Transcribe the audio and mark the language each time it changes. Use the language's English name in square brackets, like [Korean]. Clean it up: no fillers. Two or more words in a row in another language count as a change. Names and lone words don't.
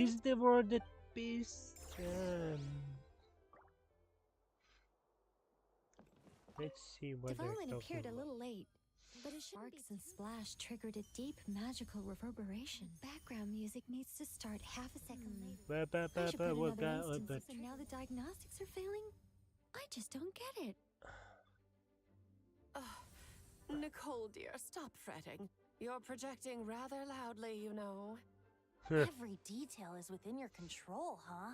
[English] Is the world at peace? Let's see what they're Devolin talking appeared a about. little late, but his sparks and splash triggered a deep magical reverberation. Background music needs to start half a second late. Ba, ba, I ba, should ba, put what another got- instance, but- and now the diagnostics are failing? I just don't get it. Nicole, dear, stop fretting. You're projecting rather loudly, you know. Every detail is within your control, huh?